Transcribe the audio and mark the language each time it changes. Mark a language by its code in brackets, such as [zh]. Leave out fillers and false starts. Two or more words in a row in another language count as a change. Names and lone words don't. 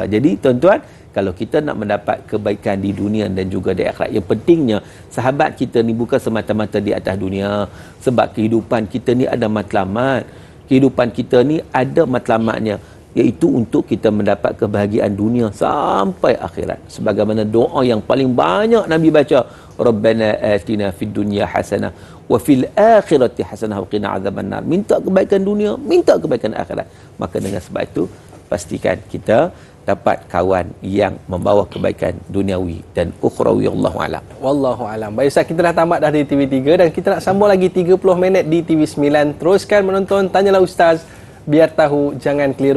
[ms] Jadi tuan-tuan, kalau kita nak mendapat kebaikan di dunia dan juga di akhirat, yang pentingnya sahabat kita ni bukan semata-mata di atas dunia. Sebab kehidupan kita ni ada matlamat. Kehidupan kita ni ada matlamatnya, iaitu untuk kita mendapat kebahagiaan dunia sampai akhirat. Sebagaimana doa yang paling banyak Nabi baca, [ar] ربنا آتنا في الدنيا حسنة وفي الآخرة حسنة وقنا عذاب النار. [ms] Minta kebaikan dunia, minta kebaikan akhirat. Maka dengan sebab itu, pastikan kita dapat kawan yang membawa kebaikan duniawi dan ukhrawi. [ar] والله أعلم. والله أعلم. [ms] Baik Ustaz, kita dah tamat dah di TV3 dan kita nak sambung lagi 30 minit di TV9. Teruskan menonton Tanyalah Ustaz, biar tahu jangan keliru.